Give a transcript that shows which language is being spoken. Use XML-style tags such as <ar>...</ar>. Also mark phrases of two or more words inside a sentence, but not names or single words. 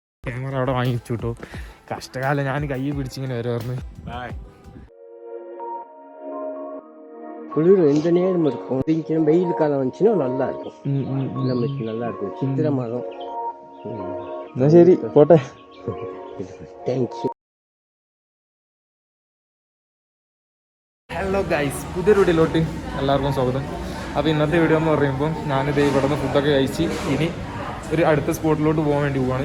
<ml>ക്യാമറ അവിടെ വാങ്ങിച്ചു കേട്ടോ. കഷ്ടകാലം ഞാൻ കൈ പിടിച്ചിങ്ങനെ വരുമായിരുന്നു.</ml> <ta>குளிர் எந்த நேரம் இருக்கும். வெயில் காலம் வந்துச்சுன்னா நல்லா இருக்கும். நமக்கு நல்லா இருக்கும். சித்திரை மாதம்.</ta> <ml>എന്നാ ശരി പോട്ടെ. താങ്ക്സ്. ഹലോ ഗൈസ്, പുതിയൊരു വീഡിയോയിലോട്ട് എല്ലാവർക്കും സ്വാഗതം. അപ്പോൾ ഇന്നത്തെ വീഡിയോ എന്ന് പറയുമ്പോൾ ഞാനിത് ഇവിടെ നിന്ന് ഫുഡൊക്കെ കഴിച്ച് ഇനി ഒരു അടുത്ത സ്പോട്ടിലോട്ട് പോകാൻ വേണ്ടി പോവാണ്.</ml>